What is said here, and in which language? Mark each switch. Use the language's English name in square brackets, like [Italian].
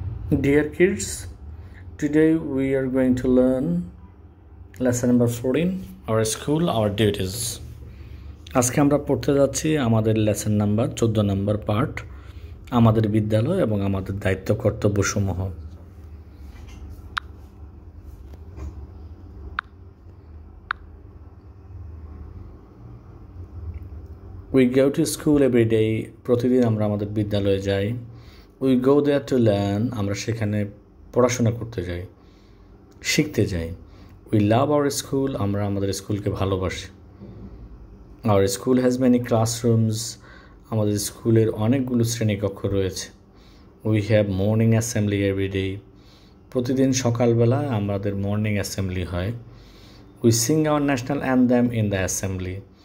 [English] Dear kids, today we are going to learn lesson number 14, our school, our duties. [Bangla] আজকে আমরা পড়তে যাচ্ছি আমাদের লেসন নাম্বার 14 নম্বর part, আমাদের বিদ্যালয় এবং আমাদের দায়িত্ব কর্তব্যসমূহ। [English] We go to school every day. [Bangla] প্রতিদিন আমরা আমাদের বিদ্যালয়ে যাই। [English] We go there to learn. [Bangla] আমরা সেখানে পড়াশোনা করতে যাই, শিখতে যাই। [English] We love our school. [Bangla] আমরা আমাদের স্কুলকে ভালোবাসি। [English] Our school has many classrooms. [Bangla] আমাদের স্কুলের অনেকগুলো শ্রেণীকক্ষ রয়েছে। [English] We have morning assembly every day. [Bangla] প্রতিদিন সকালবেলা আমাদের মর্নিং অ্যাসেম্বলি হয়। [English] We sing our national anthem in the assembly.